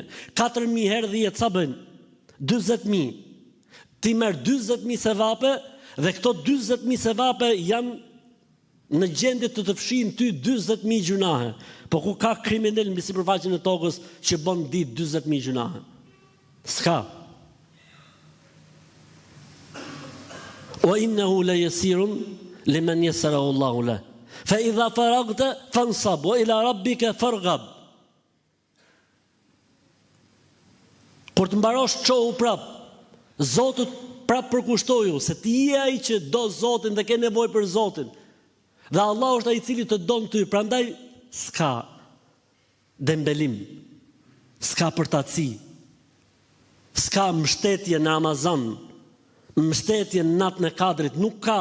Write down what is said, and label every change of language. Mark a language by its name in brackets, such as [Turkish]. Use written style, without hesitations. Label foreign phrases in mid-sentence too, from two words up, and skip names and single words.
[Albanian] 4000 herë 10 sa bëjnë? 40000. Ti merr 40000 sevape dhe këto 40000 sevape janë në gjendje të fshihin ty 40000 gjunahe. Po ku ka kriminal mbi sipërfaqen e tokës që bën ditë 40000 gjunahe? S'ka. [Arabic] وإنه ليسير لمن يسره الله لا. فإذا فرغت فانصب وإلى ربك فارغب. [Albanian] Kur të mbarosh çohu prap, Zotut prap përkushtoju se ti je ai që do Zotin dhe ke nevojë për Zotin. Dhe Allah është ai i cili të don ty, prandaj s'ka dembelim, s'ka përtaci, s'ka mbështetje në Ramazan, mbështetje në natën e Kadrit, nuk ka.